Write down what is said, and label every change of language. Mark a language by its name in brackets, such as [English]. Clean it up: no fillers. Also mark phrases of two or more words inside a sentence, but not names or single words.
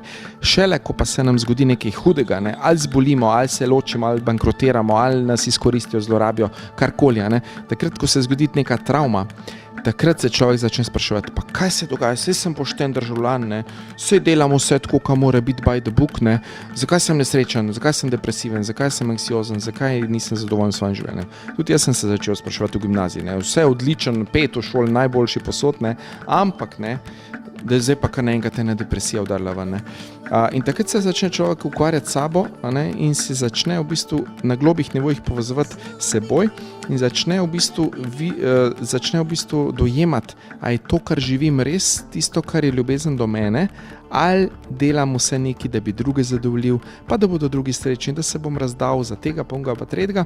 [Slovenian] Šele, ko pa se nam zgodi nekaj hudega, ali zbolimo, ali se ločimo, ali bankrotiramo, ali nas izkoristijo, zlorabijo, karkoli. Takrat, ko se zgodi neka travma, takrat se človek začne spraševati, pa kaj se dogaja, saj sem pošten državljan, saj delam vse tako, kako mora biti [English] by the book, [Slovenian] zakaj sem nesrečen, zakaj sem depresiven, zakaj sem anksiozen, zakaj nisem zadovoljen s svojim življenjem. Tudi jaz sem se začel spraševati v gimnaziji, vse odličen, 5 v šoli, najboljši posod, ampak da zdaj pa kar naenkrat ena depresija udarila ven. In takrat se začne človek ukvarjati s sabo in se začne v bistvu na globih nivojih povezovati s seboj in začne v bistvu dojemati, a je to, kar živim, res tisto, kar je ljubezen do mene, ali delam vse nekaj, da bi druge zadovoljil, pa da bodo drugi srečni, da se bom razdal za tega, pa onega, pa tretjega.